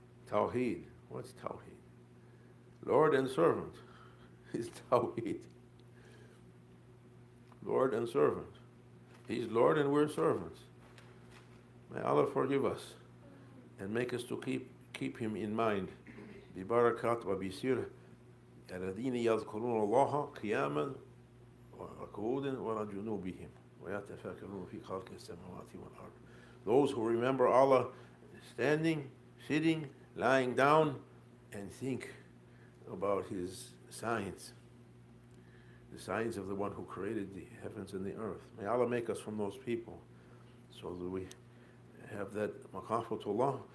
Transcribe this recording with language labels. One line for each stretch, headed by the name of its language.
English: Tawheed. What's Tawheed? Lord and servant is Tawheed. Lord and servant. He's Lord and we're servants. May Allah forgive us. and make us to keep him in mind.
Arabic: ببركات وبسر الذين يذكرون الله قياما وقعودا وعلى جنوبهم ويتفكرون في خلق السماوات والأرض.
English: Those who remember Allah standing, sitting, lying down, and think about His signs, the signs of the one who created the heavens and the earth. May Allah make us from those people, so that we have that makhafatullah.